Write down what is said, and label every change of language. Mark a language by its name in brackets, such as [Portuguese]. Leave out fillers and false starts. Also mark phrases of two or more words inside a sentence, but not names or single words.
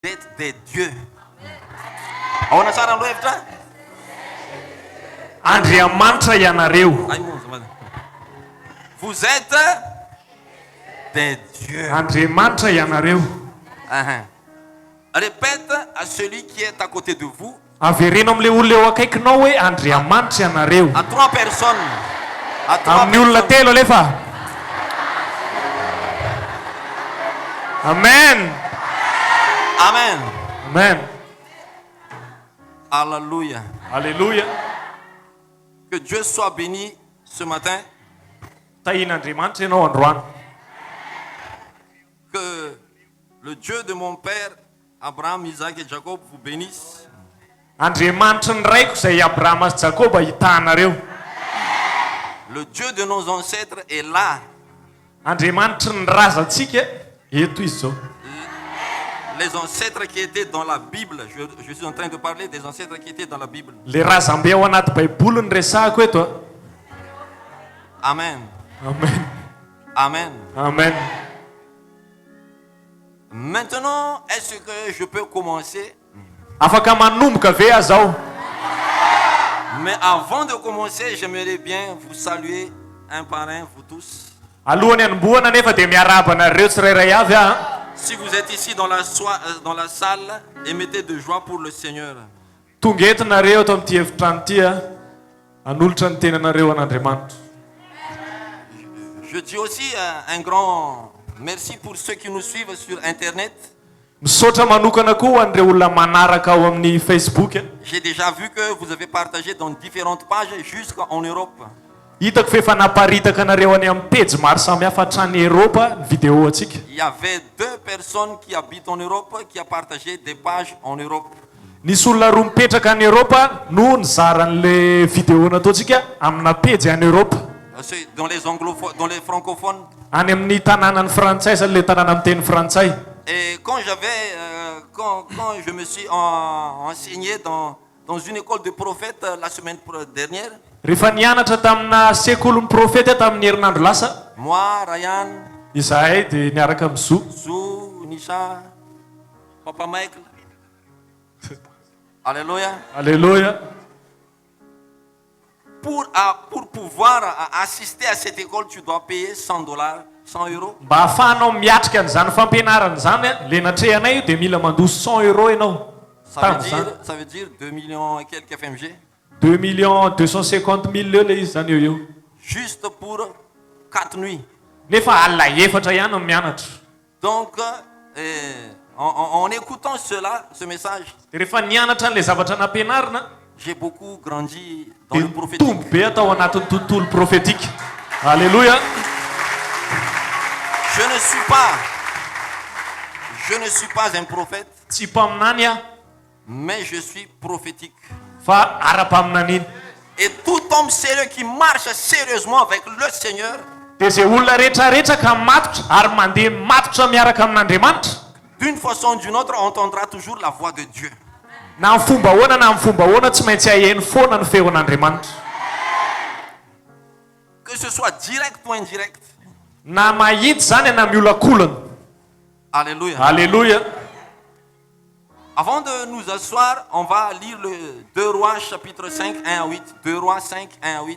[French] d'être des dieux. On a ça dans l'Ouest. [Malagasy] Andriamanitra ianareo. [French] Vous êtes des dieux. [Malagasy] Andriamanitra ianareo. [French] Répète à celui qui est à côté de vous. [Malagasy] Avereno am'le olona eo akaikinao hoe Andriamanitra ianareo. [French] À trois personnes. [Malagasy] Amin'ny olona telo alefa. [French] Amen. Amen. Amen. Alléluia. Alléluia. Que Dieu soit béni ce matin. [Malagasy] Tahin'Andriamanitra ianao androany. [French] Que le Dieu de mon père Abraham, Isaac et Jacob vous bénisse. [Malagasy] Andriamanitra ny raiko izay Abrahama sy Jakoba hitanareo. [French] Le Dieu de nos ancêtres est là. [Malagasy] Andriamanitra ny razantsika eto izy zao. [French] Les ancêtres qui étaient dans la Bible. Je suis en train de parler des ancêtres qui étaient dans la Bible. [Malagasy] Le razambe ao anaty baiboly ny resahako eto. [French] Amen. Amen. Amen. Amen. Maintenant, est-ce que je peux commencer? [Malagasy] Afaka manomboka ve azao? [French] Mais avant de commencer, j'aimerais bien vous saluer un par un, vous tous. [Malagasy] Alohany anomboana nefa dia miarahaba anareo tsirairay avy a. [French] Si vous êtes ici dans la salle, émettez de joie pour le Seigneur. [Malagasy] Tonga eto nareo ato amin'ity efitrano ity a. Hanolotra ny tenanareo an'Andriamanitra. [French] Je dis aussi un grand merci pour ceux qui nous suivent sur Internet. [Malagasy] Misaotra manokana koa ho an'ireo olona manaraka ao amin'ny Facebook. [French] J'ai déjà vu que vous avez partagé dans différentes pages jusqu'en Europe. [Malagasy] Hitako fa efa naparitaka anareo any amin'ny pejy maro samihafa hatrany Eropa ny vidéo atsika. [French] Il y avait 2 personnes qui habitent en Europe qui ont partagé des pages en Europe. [Malagasy] Nisy olona roa mipetraka any Eropa no nizaran'le vidéo nataontsika amina pejy any Eropa. [French] Dans les anglophones, dans les francophones. [Malagasy] Any amin'ny tanànany frantsay sa le tanàna amin'ny teny frantsay. [French] Et quand je me suis enseigné dans une école de prophètes la semaine dernière. [Malagasy] Rehefa nianatra tamina sekolon'ny profeta tamin'ny herinandro lasa. [French] Moi, Ryan. [Malagasy] Izahay dia niaraka amin'ny Zou, Nisha, Papa Michael. [French] Alléluia. Alléluia. Pour pouvoir assister à cette école, tu dois payer $100, 100 euros. [Malagasy] Mba ahafahanao miatrika an'izany fampianarana zany a, le natrehanay io dia mila mandoa 100 euros ianao. [French] Ça veut dire 2 millions et quelques FMG. [Malagasy] 2 250 000 leo le izy zany eo. [French] Juste pour 4 nuits. [Malagasy] Nefa alina efatra ihany no mianatra. [French] Donc, en écoutant ce message, [Malagasy] rehefa nianatra an'le zavatra nampianarina, [French] j'ai beaucoup grandi dans le prophétique. [Malagasy] Tombo be atao anatin'ny tontolo prophétique. [French] Alléluia. Je ne suis pas un prophète. [Malagasy] Tsy mpaminany aho, [French] mais je suis prophétique. [Malagasy] Fa ara-paminaniny. [French] Et tout homme sérieux qui marche sérieusement avec le Seigneur, [Malagasy] dia izay olona rehetrarehetra ka matotra ary mandeha matotra miaraka amin'Andriamanitra, [French] d'une façon ou d'une autre, entendra toujours la voix de Dieu. [Malagasy] Na amin'ny fomba ahoana na amin'ny fomba ahoana tsy maintsy aheno foana ny feon'Andriamanitra. [French] Que ce soit direct ou indirect. [Malagasy] Na mahitsy zany na miolakolana. [French] Alléluia. Alléluia. Avant de nous asseoir, on va lire le 2 Rois chapitre 5, 1 à 8. 2 Rois 5, 1 à 8.